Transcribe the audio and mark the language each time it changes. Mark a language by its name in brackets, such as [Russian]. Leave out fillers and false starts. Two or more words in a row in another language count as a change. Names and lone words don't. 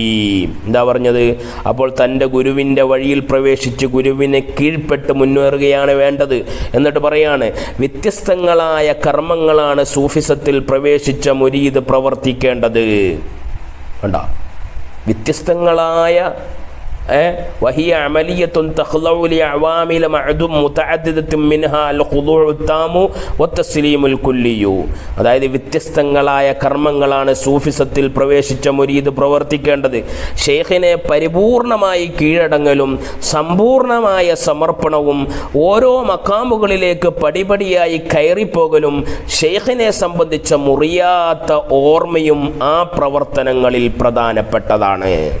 [Malayalam] എന്താ പറഞ്ഞത്? അപ്പോൾ തൻ്റെ ഗുരുവിൻ്റെ വഴിയിൽ പ്രവേശിച്ച് ഗുരുവിനെ കീഴ്പ്പെട്ട് മുന്നേറുകയാണ് വേണ്ടത്. എന്നിട്ട് പറയാണ് വ്യത്യസ്തങ്ങളായ കർമ്മങ്ങളാണ് സൂഫിസത്തിൽ പ്രവേശിച്ച മുരീദ് പ്രവർത്തിക്കേണ്ടത്. കണ്ടോ? വ്യത്യസ്തങ്ങളായ [Arabic] وهي عملية تخضع لعوامل متعددة منها الخضوع التام والتسليم الكلي. [Malayalam] അതായത് വ്യത്യസ്തങ്ങളായ കർമ്മങ്ങളാണ് സൂഫിസത്തിൽ പ്രവേശിച്ച മുരീദ് പ്രവർത്തിക്കേണ്ടത്. ഷെയ്ഖിനെ പരിപൂർണമായി കീഴടങ്ങലും സമ്പൂർണമായ സമർപ്പണവും ഓരോ മക്കാമുകളിലേക്ക് പടിപടിയായി കയറിപ്പോകലും ഷെയ്ഖിനെ സംബന്ധിച്ച മുറിയാത്ത ഓർമ്മയും ആ പ്രവർത്തനങ്ങളിൽ പ്രധാനപ്പെട്ടതാണ്.